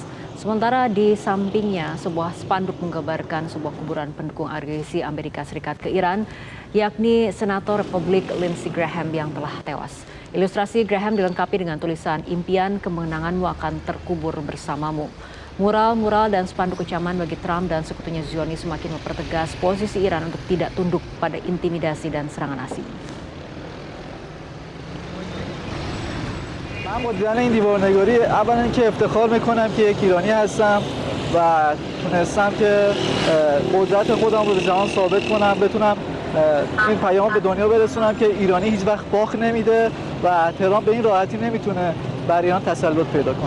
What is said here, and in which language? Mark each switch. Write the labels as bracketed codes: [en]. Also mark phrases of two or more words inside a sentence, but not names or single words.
[id] Sementara di sampingnya, sebuah spanduk menggambarkan sebuah kuburan pendukung agresi Amerika Serikat ke Iran, yakni Senator Republik Lindsey Graham yang telah tewas. Ilustrasi Graham dilengkapi dengan tulisan "Impian kemenanganmu akan terkubur bersamamu". Mural-mural dan spanduk kecaman bagi Trump dan sekutunya Zionis semakin mempertegas posisi Iran untuk tidak tunduk pada intimidasi dan serangan asing. [fa] من مدیران این دیوارنگاری اولا اینکه افتخار میکنم که یک ایرانی هستم و تونستم که قدرت خودم رو به جهان ثابت کنم، بتونم این پیام به دنیا برسونم که ایرانی هیچ وقت باخت نمیده و تهران به این راحتی نمیتونه بر ایران تسلط پیدا کنه.